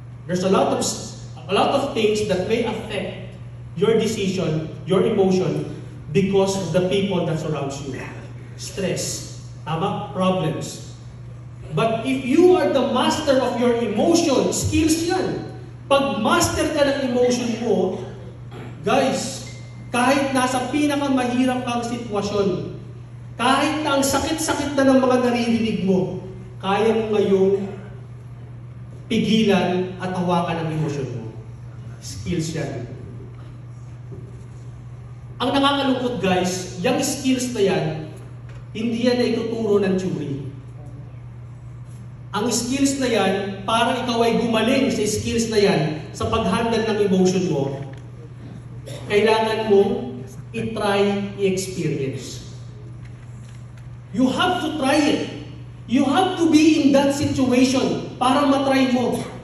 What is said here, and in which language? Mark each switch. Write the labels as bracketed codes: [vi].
[en] There's a lot of things that may affect your decision, your emotion, because of the people that surrounds you. Stress, problems. But if you are the master of your emotion, [tl] skills yan. Pag master ka ng emotion mo, guys, kahit nasa pinakamahirap kang sitwasyon, kahit na ang sakit-sakit na ng mga naririnig mo, kaya mo ngayong pigilan at hawakan ang emosyon mo. Skills yan. Ang nakakalungkot guys, yung skills na yan, hindi yan na ituturo ng theory. Ang skills na yan, para ikaw ay gumaling sa skills na yan, sa pag-handle ng emotion mo, kailangan mong i-try, i-experience. [en] You have to try it. You have to be in that situation [tl] para matry mo.